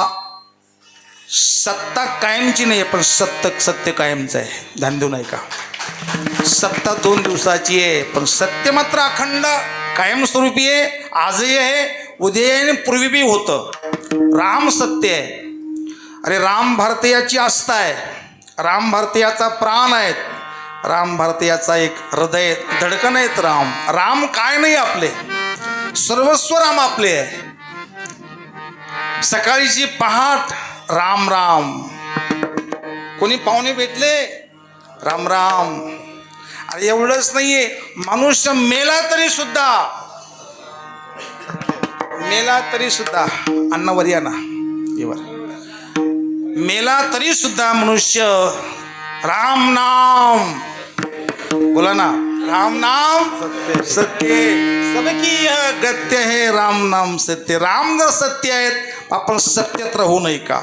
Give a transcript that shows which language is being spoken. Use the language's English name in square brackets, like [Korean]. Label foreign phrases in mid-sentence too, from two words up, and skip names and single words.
[Marathi] सत्ता कायमची नाही आहे, पण सत्य कायमचं आहे. ध्यान देऊ नाही का? सत्ता 2 दिवसाची आहे, पण सत्य मात्र अखंड कायमस्वरूपी आहे. आजही आहे, उद्या आणि पूर्वी बी होतं. राम सत्य आहे. अरे राम भारतीयाची आस्था आहे, राम भारतीयाचा प्राण आहेत, राम भारतीयाचा एक हृदय धडकन आहेत. राम काय नाही आपले, सर्वस्व राम आपले आहे. सकाळीची पहाट राम राम. कोणी पाहुणे भेटले राम राम. अरे एवढंच नाहीये, मनुष्य मेला तरी सुद्धा अन्नावर या ना येवर मेला तरी सुद्धा मनुष्य राम नाम, बोला ना, राम नाम सत्य, [Hindi] सबकी यह गत्य है, [Marathi] राम नाम सत्य. राम जर सत्य आहेत आपण सत्यात राहू नये का?